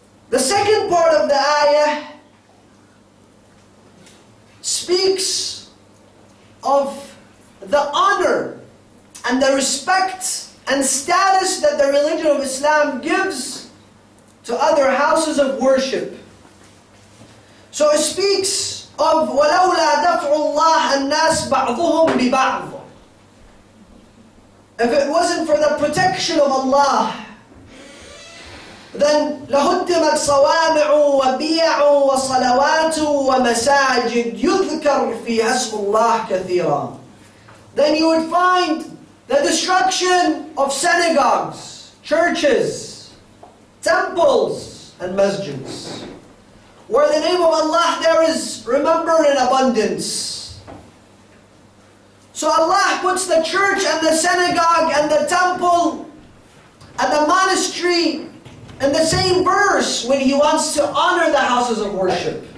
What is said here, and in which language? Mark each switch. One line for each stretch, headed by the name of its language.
English: The second part of the ayah speaks of the honor and the respect and status that the religion of Islam gives to other houses of worship. So it speaks of
Arabic: وَلَوْلَا دَفْعُ اللَّهِ النَّاسِ بَعْضُهُمْ بِبَعْضٍ.
English: If it wasn't for the protection of Allah, then
Arabic: لهدمت صوامع وبيع وصلوات ومساجد يذكر فيها اسم الله كثيرا.
English: Then you would find the destruction of synagogues, churches, temples, and masjids, where the name of Allah there is remembered in abundance. So Allah puts the church and the synagogue and the temple and the monastery in the same verse when He wants to honor the houses of worship.